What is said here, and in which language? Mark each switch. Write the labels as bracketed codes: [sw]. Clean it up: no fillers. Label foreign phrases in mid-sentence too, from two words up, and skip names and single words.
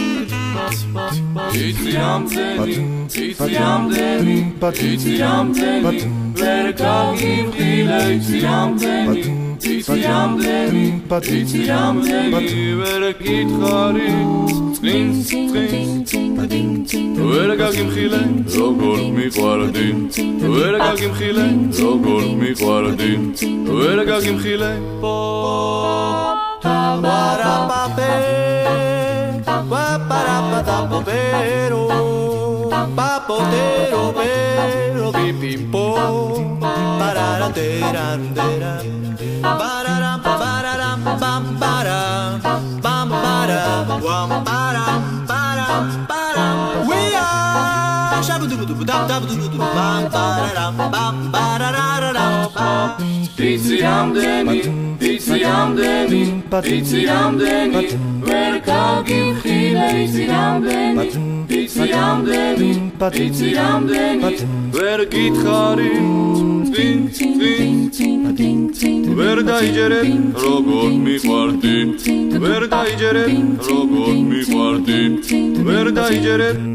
[ka] იცი რამდენი ვერ გავიმხილე იცი რამდენი ვერ გითხარი წინს ვერ გაგიმხილე როგორ მიყვარდი ვერ გაგიმხილე როგორ მიყვარდი ვერ გაგიმხილე pero papotero pero pipimpo pararandera pararam pararam bam param bam param bam param param param [en] we are shabudu dab dab du bam pararam bam parararam იცი [ka] რამდენი ვერ გაგიმხილე იცი რამდენი ვერ გითხარი ვერ დაიჯერებ როგორ მიყვარდი ვერ დაიჯერებ როგორ მიყვარდი ვერ დაიჯერებ